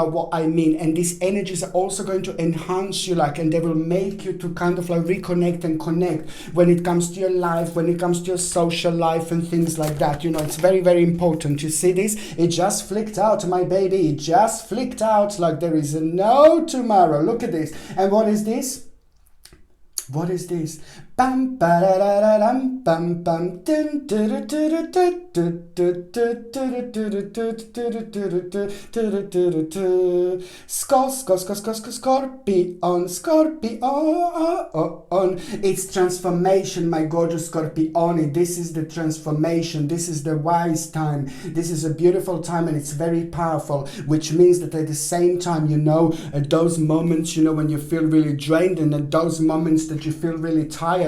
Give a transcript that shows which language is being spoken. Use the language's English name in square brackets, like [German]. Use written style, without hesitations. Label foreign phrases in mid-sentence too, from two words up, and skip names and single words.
[English] And these energies are also going to enhance you, like, and they will make you to kind of like reconnect and connect when it comes to your life, when it comes to your social life and things like that. You know, it's very, very important. You see this? It just flicked out, my baby. It just flicked out like there is no tomorrow. Look at this. And what is this? What is this? Bam ba da da da dum bam bam dun du du du du du du du du du du. Scorpion, Scorpion. It's transformation, my gorgeous Scorpione. This is the transformation. This is the wise time. This is a beautiful time, and it's very powerful, which means that at the same time, you know, at those moments, you know, when you feel really drained, and at those moments that you feel really tired.